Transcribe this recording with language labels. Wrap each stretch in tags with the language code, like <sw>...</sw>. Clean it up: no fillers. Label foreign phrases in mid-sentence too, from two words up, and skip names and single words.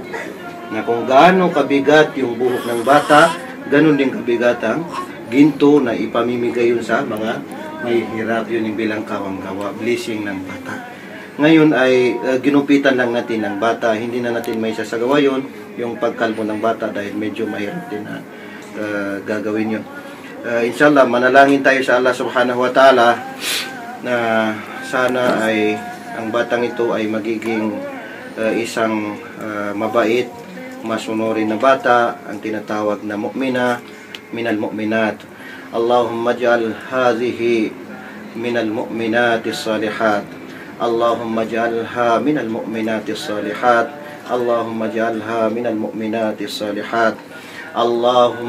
<tl>Na kung gaano kabigat yung buhok ng bata, ganun din kabigat ang ginto na ipamimigay yun sa mga may hirap. Yun yung bilang kawang-gawa, blessing ng bata. Ngayon ay ginupitan lang natin ng bata. Hindi na natin may sasagawa yun, yung pagkalbo ng bata, dahil medyo mahirap din na gagawin yun. Inshallah, manalangin tayo sa</tl> <ar>الله سبحانه وتعالى</ar> <tl>na sana ay ang batang ito ay magiging isang mabait, masunurin na bata, ang tinatawag na</tl> <ar>مؤمنة من المؤمنات. اللهم اجعل هذه من المؤمنات صالحات. اللهم اجعلها من المؤمنات صالحات. اللهم اجعلها من المؤمنات صالحات.</ar>